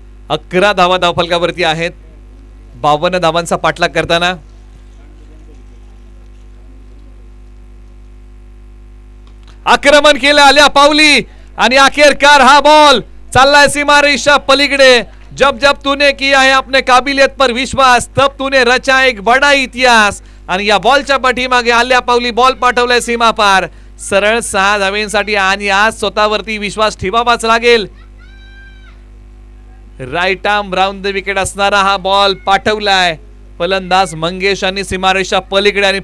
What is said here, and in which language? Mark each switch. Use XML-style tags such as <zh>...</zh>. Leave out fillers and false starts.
<mr>11 धावा धावफलकावरती आहेत. 52 धावांचा पाठलाग करताना आक्रमण केलं आल्या पावली आणि अखेरकार हा बॉल चाललाय सीमारेषा पलीकडे.</mr> <hi>जब जब तूने किया है अपने काबिलियत पर विश्वास तब तूने रचा एक बड़ा इतिहास.</hi> <mr>आणि या बॉलच्या पाठीमागे आल्या पावली बॉल पाठवलाय सीमा पार सरळ 6 धावेंसाठी. आणि आज स्वतःवरती विश्वास ठेवावाच लागेल. Right arm round the wicket असणारा हा बॉल पाठवलाय फलंदाज मंगेश आणि सीमारेषा पलीकडे.</mr>